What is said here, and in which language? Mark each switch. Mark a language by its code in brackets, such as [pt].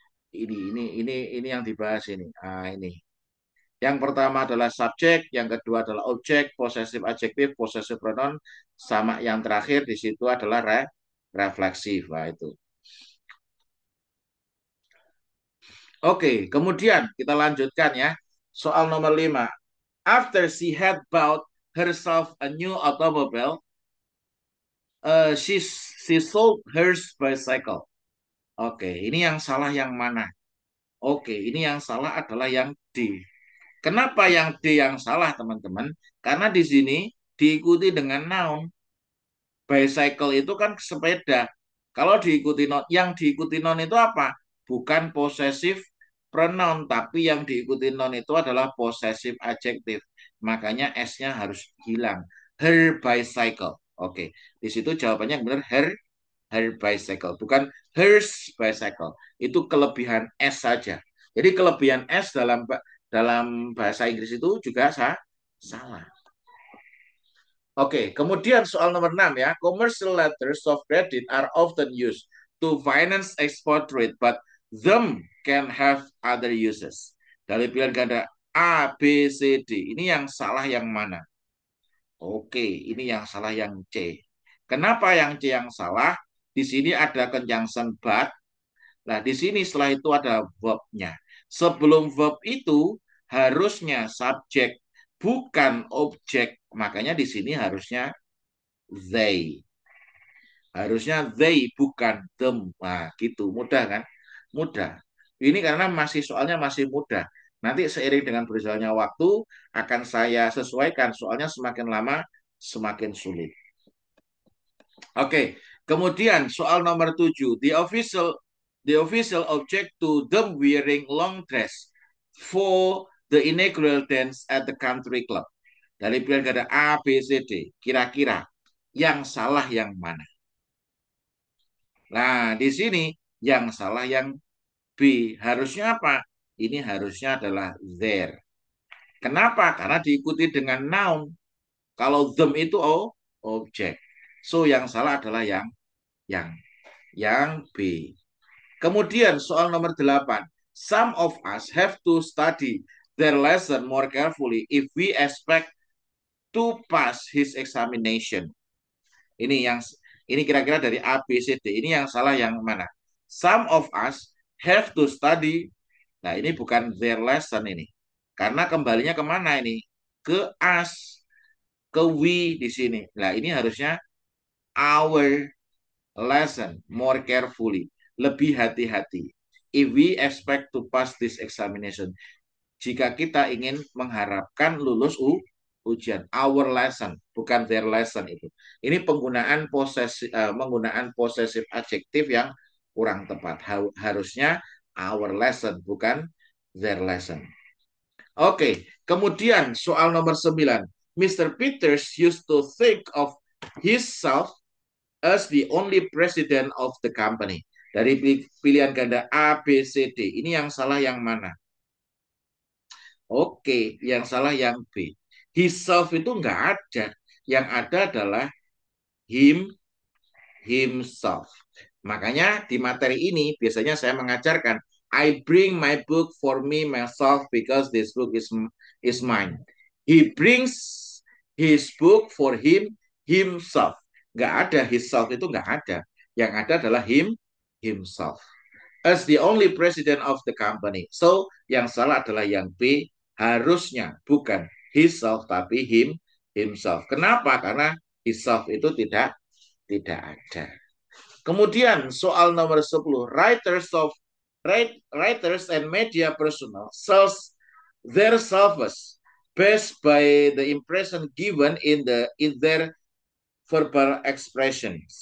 [id] Ini yang dibahas ini. Nah, ini. Yang pertama adalah subjek, yang kedua adalah objek, possessive adjective, possessive pronoun, sama yang terakhir di situ adalah refleksif. Nah, itu. Oke, kemudian kita lanjutkan ya. Soal nomor 5. [en] After she had bought herself a new automobile, she sold hers bicycle. [id] Oke, ini yang salah yang mana? Oke, ini yang salah adalah yang D. Kenapa yang D yang salah, teman-teman? Karena di sini diikuti dengan noun. Bicycle itu kan sepeda. Kalau diikuti non, yang diikuti non itu apa? Bukan possessive pronoun, tapi yang diikuti non itu adalah possessive adjective. Makanya S-nya harus hilang. [en] Her bicycle. [id] Oke, di situ jawabannya yang benar [en] her bicycle, [id] bukan [en] hers bicycle. [id] Itu kelebihan S saja. Jadi kelebihan S dalam bahasa Inggris itu juga salah. Oke, kemudian soal nomor 6 ya. [en] Commercial letters of credit are often used to finance export trade, but them can have other uses. [id] Dari pilihan ganda A, B, C, D. Ini yang salah yang mana? Oke, ini yang salah yang C. Kenapa yang C yang salah? Di sini ada conjunction but. Nah, di sini setelah itu ada verb-nya. Sebelum verb itu harusnya subjek, bukan objek. Makanya di sini harusnya they. Harusnya they, bukan them. Nah, gitu. Mudah kan? Mudah. Ini karena soalnya masih mudah. Nanti seiring dengan berjalannya waktu akan saya sesuaikan. Soalnya semakin lama semakin sulit. Oke, kemudian soal nomor 7. [en] The official object to them wearing long dress for the inaugural dance at the country club. [id] Dari pilihan ganda A, B, C, D. Kira-kira yang salah yang mana? Nah, di sini yang salah yang B. Harusnya apa? Ini harusnya adalah there. Kenapa? Karena diikuti dengan noun. Kalau them itu objek. So yang salah adalah yang yang B. Kemudian soal nomor 8. [en] Some of us have to study their lesson more carefully if we expect to pass his examination. [id] Ini kira-kira dari A, B, C, D. Ini yang salah yang mana? [en] Some of us have to study. [id] Nah, ini bukan [en] their lesson [id] ini. Karena kembalinya kemana ini? Ke us, ke we di sini. Nah, ini harusnya [en] our lesson more carefully. [id] Lebih hati-hati. [en] If we expect to pass this examination. [id] Jika kita ingin mengharapkan lulus ujian, [en] our lesson, [id] bukan [en] their lesson [id] itu. Ini menggunaan possessive adjektif yang kurang tepat. Harusnya [en] our lesson, [id] bukan [en] their lesson. [id] Oke, kemudian soal nomor 9. Mr. [en] Peters used to think of himself as the only president of the company. [id] Dari pilihan ganda A, B, C, D. Ini yang salah yang mana? Oke, yang salah yang B. Himself itu nggak ada. Yang ada adalah himself. Makanya di materi ini biasanya saya mengajarkan [en] I bring my book for me myself because this book is mine. He brings his book for himself. [id] Nggak ada himself itu nggak ada. Yang ada adalah himself. [en] As the only president of the company. [id] So yang salah adalah yang B, harusnya bukan himself tapi himself. Kenapa? Karena himself itu tidak Tidak ada. Kemudian soal nomor 10. [en] Writers and media personnel sells their selves based by the impression given in their verbal expression.